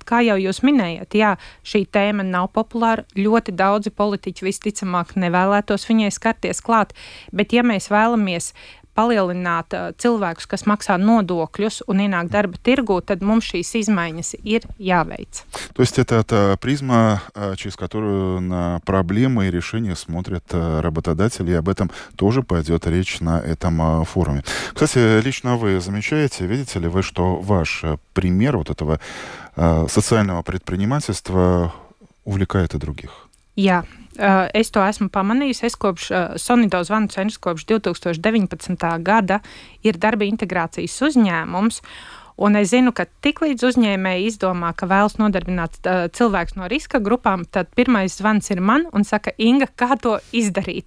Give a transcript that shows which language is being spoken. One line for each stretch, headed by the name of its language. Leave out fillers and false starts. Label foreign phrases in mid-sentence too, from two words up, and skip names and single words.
Latvian: Kā jau jūs minējat, jā, šī tēma nav populāra, ļoti daudzi politiķi visticamāk nevēlētos viņai skarties klāt, bet ja mēs vēlamies palielināt cilvēkus, kas maksā nodokļus un ienāk darba tirgū, tad mums šīs izmaiņas ir jāveic.
Russian: То есть это та призма, через которую на проблемы и решения смотрят работодатели, и об этом тоже пойдет речь на этом форуме. Кстати, лично вы замечаете, видите ли вы, что ваш пример вот этого социального предпринимательства увлекает и других?
Latvian: Jā. Es to esmu pamanījusi. Es kopš Sonido zvanu centrs kopš 2019. gada ir darba integrācijas uzņēmums, un es zinu, ka tiklīdz uzņēmēji izdomā, ka vēlas nodarbināt cilvēks no riska grupām, tad pirmais zvans ir man un saka, Inga, kā to izdarīt?